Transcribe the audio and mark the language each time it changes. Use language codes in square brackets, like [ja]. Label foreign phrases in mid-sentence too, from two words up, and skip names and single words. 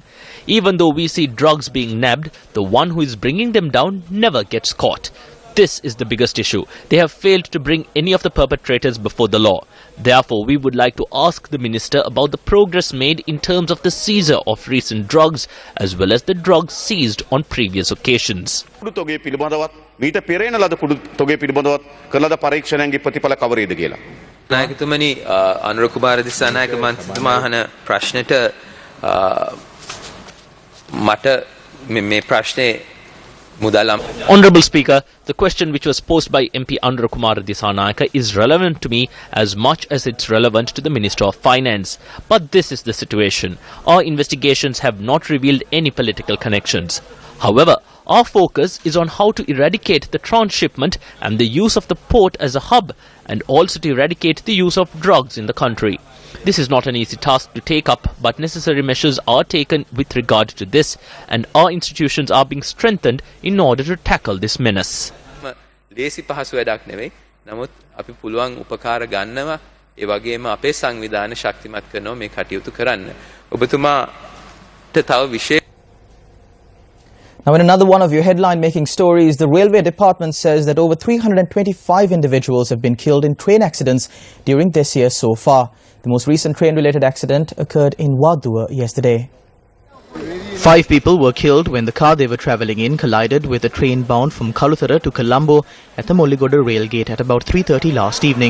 [en] Even though we see drugs being nabbed, the one who is bringing them down never gets caught. This is the biggest issue. They have failed to bring any of the perpetrators before the law. Therefore, we would like to ask the Minister about the progress made in terms of the seizure of recent drugs as well as the drugs seized on previous occasions. [si] මීට පෙරේන ලද කුඩු තොගේ පිළිබඳවත් කරන ලද පරීක්ෂණයන්ගේ ප්‍රතිඵල කවරේද කියලා. නායකතුමනි අනුරකුමාර දිසානායක මන්ත්‍රීතුමා අහන ප්‍රශ්නෙට මට මේ ප්‍රශ්නේ [en] Honorable Speaker, the question which was posed by MP Anurakumar Dissanayake is relevant to me as much as it's relevant to the Minister of Finance. But this is the situation. Our investigations have not revealed any political connections. However, our focus is on how to eradicate the transshipment and the use of the port as a hub, and also to eradicate the use of drugs in the country. This is not an easy task to take up, but necessary measures are taken with regard to this, and our institutions are being strengthened in order to tackle this menace. [si] ලේසි පහසු වැඩක් නෙවෙයි. නමුත් අපි පුළුවන් උපකාර ගන්නවා. ඒ වගේම අපේ සංවිධාන ශක්තිමත් කරනවා මේ කටයුතු කරන්න. ඔබතුමාට තව විශේෂ [en] Now, in another one of your headline-making stories, the Railway Department says that over 325 individuals have been killed in train accidents during this year so far. The most recent train-related accident occurred in Wadua yesterday. 5 people were killed when the car they were travelling in collided with a train bound from Kaluthara to Colombo at the Molligoda railgate at about 3:30 last evening.